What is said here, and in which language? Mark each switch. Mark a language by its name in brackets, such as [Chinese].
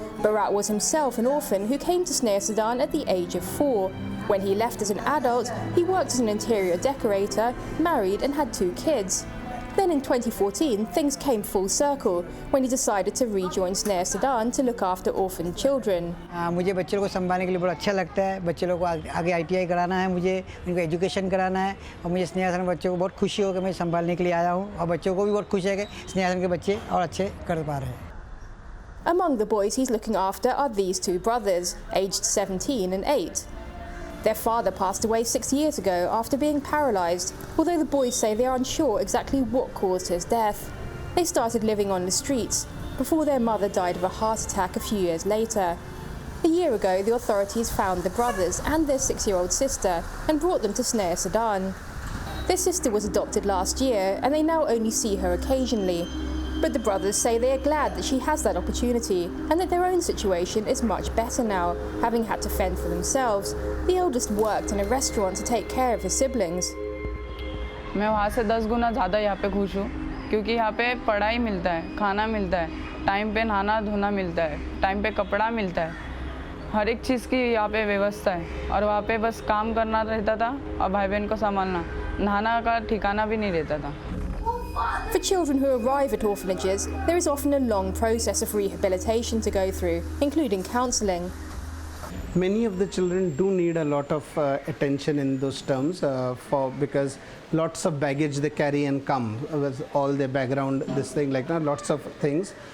[English] Bharat was himself an orphan who came to CNA Correspondent at the age of 4. When he left as an adult, he worked as an interior decorator, married and had 2 kids. Then in 2014, things came full circle when he decided to rejoin CNA Correspondent to look after orphaned children. [Hindi] मुझे बच्चों को संभालने के लिए बहुत अच्छा लगता है। बच्चे लोगों को आगे ITI कराना है, मुझे उनको एजुकेशन कराना है और मुझे स्नेहा सन बच्चों को बहुत खुशी हो कि मैं संभालने के लिए आया हूँ और बच्चों को भी बहुत खुशी है कि स्नेहा सन के बच्चे और अच्छे कर पा रहे हैं। [English] Among the boys he's looking after are these 2 brothers, aged 17 and 8. Their father passed away 6 years ago after being paralysed, although the boys say they are unsure exactly what caused his death. They started living on the streets. before their mother died of a heart attack a few years later. A year ago, the authorities found the brothers and their 6-year-old sister and brought them to Snea Sudan. Their sister was adopted last year and they now only see her occasionally. But the brothers say they are glad that she has that opportunity and that their own situation is much better now, having had to fend for themselves. The eldest worked in a restaurant to take care of his siblings. [Hindi] मैं वहाँ से 10 गुना ज़्यादा यहाँ पे खुश हूँ क्योंकि यहाँ पे पढ़ाई मिलता है, खाना मिलता है, टाइम पे नहाना धोना मिलता है, टाइम पे कपड़ा मिलता है, हर एक चीज़ की यहाँ पे व्यवस्था है और वहाँ पे बस काम करना रहता था और भाई बहन को संभालना, नहाना का ठिकाना भी नहीं रहता था. [English] For children who arrive at orphanages, there is often a long process of rehabilitation to go through, including counselling. Many of the children do need a lot of attention in those terms because lots of baggage they carry and come with all their background, this thing like that, lots of things.